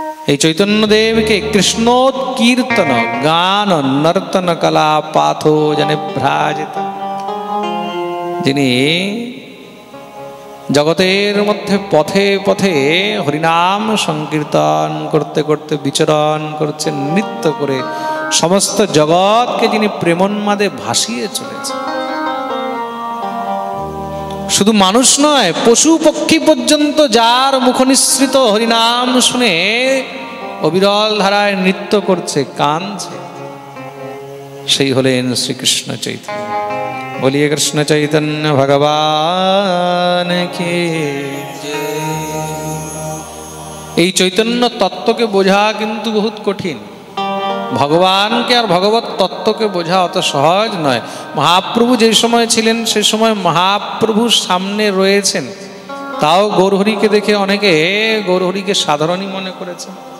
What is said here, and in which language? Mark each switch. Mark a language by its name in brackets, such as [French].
[Bangla] এই চৈতন্যদেবকে [Sanskrit] কৃষ্ণোৎকীর্তন গান নর্তন কলা পাথো জনে ভ্রাজিত, [Bangla] যিনি জগতের মধ্যে পথে পথে হরিনাম সংকীর্তন করতে করতে বিচরণ করছেন, নৃত্য করে সমস্ত জগৎকে যিনি প্রেমোন্মাদে ভাসিয়ে চলেছে। শুধু মানুষ নয়, পশু পক্ষী পর্যন্ত যার মুখনিসৃত হরিনাম শুনে অবিরল ধারায় নৃত্য করছে, কাঁদছে, সেই হলেন শ্রীকৃষ্ণ চৈতন্য। [Hindi] बोलिए कृष्ण चैतन्य भगवान की जय। [Bangla] এই চৈতন্য তত্ত্বকে বোঝা কিন্তু বহুত কঠিন। ভগবানকে আর ভগবত তত্ত্বকে বোঝা অত সহজ নয়। মহাপ্রভু যে সময় ছিলেন, সে সময় মহাপ্রভুর সামনে রয়েছেন, তাও গৌরহরিকে দেখে অনেকে গৌরহরিকে সাধারণই মনে করেছেন।